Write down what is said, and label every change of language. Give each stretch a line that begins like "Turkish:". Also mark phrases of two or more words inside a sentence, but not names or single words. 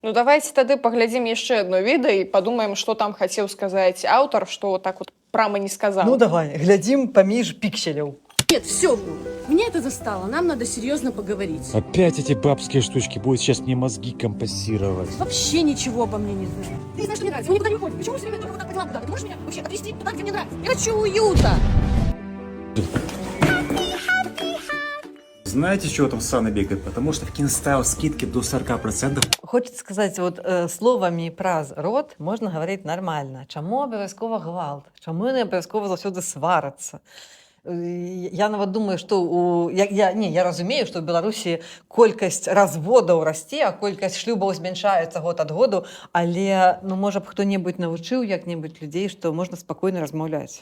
Belarusian: Ну давайте тады паглядзім яшчэ одно відэа і падумаем, што там хацеў сказаць аўтар, што так вот прама не сказаў. Ну давай, глядзім паміж пікселяў.
Russian: Нет, все, меня это застало, нам надо серьезно поговорить. Опять эти бабские штучки будут сейчас мне мозги компостировать. Вообще ничего обо мне не знаю. Ты знаешь, что мне нравится, мы никуда не уходим. Почему все время только вот так по делам куда-то? Ты можешь меня вообще отвезти туда, где мне нравится? Я хочу уюта. Знаете, чего там Сана бегает? Потому что в Кинстайл скидки до 40%. Хочется сказать,
Belarusian: вот словамі праз рот можна гаварыць нармальна. Чаму абавязкова гвалт? Чаму яны абавязкова заўсёды сварацца? Я нават думаю, што я разумею, што ў Беларусі колькасць разводаў расце, а колькасць шлюбаў змяншаецца год ад году, але можа б хто-небудзь навучыў як-небудзь людзей, што можна спакойна размаўляць.